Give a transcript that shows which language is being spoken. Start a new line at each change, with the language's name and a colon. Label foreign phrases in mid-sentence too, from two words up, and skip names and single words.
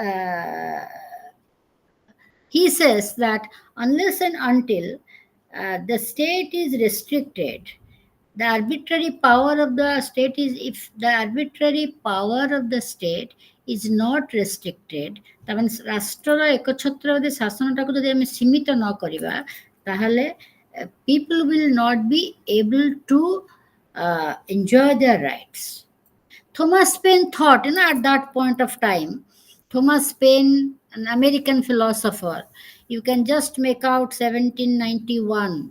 English: he says that unless and until the state is restricted, the arbitrary power of the state is if the arbitrary power of the state is not restricted,
Odia: ତାମାନେ ରାଷ୍ଟ୍ରର ଏକଛତ୍ରବାଦୀ ଶାସନଟାକୁ ଯଦି ଆମେ ସୀମିତ ନ କରିବା, ତାହେଲେ
English: people will not be able to enjoy their rights. Thomas Paine thought, at that point of time, Thomas Paine, an American philosopher, you can just make out 1791.